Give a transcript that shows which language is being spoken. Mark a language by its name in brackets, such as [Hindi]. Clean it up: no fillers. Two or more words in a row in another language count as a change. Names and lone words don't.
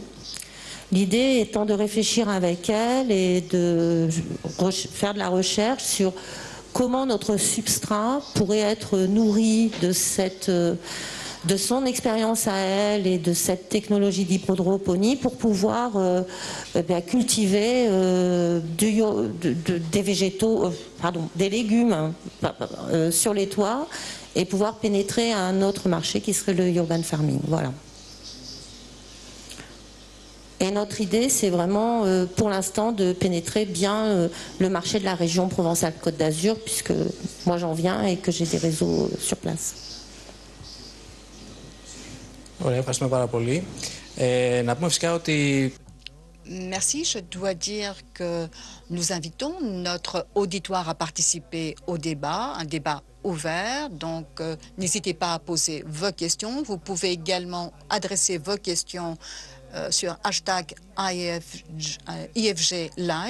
[French] L'idée étant de réfléchir avec elle et de faire de la recherche sur comment notre substrat pourrait être nourri de son expérience à elle et de cette technologie d'hydroponie pour pouvoir cultiver des végétaux, des légumes sur les toits et pouvoir pénétrer à un autre marché qui serait le [English] urban farming. [French] Voilà. Et notre idée, c'est vraiment, pour l'instant, de pénétrer bien le marché de la région Provence-Alpes-Côte d'Azur, puisque moi j'en viens et que j'ai des réseaux sur place. [Greek] Ωραία, ευχαριστούμε πάρα πολύ. Να πούμε φυσικά ότι... [French] Merci. Je dois dire que nous invitons notre auditoire à participer au débat, un débat ouvert. Donc, n'hésitez pas à poser vos questions. Vous pouvez également adresser vos questions sur hashtag IFG Live.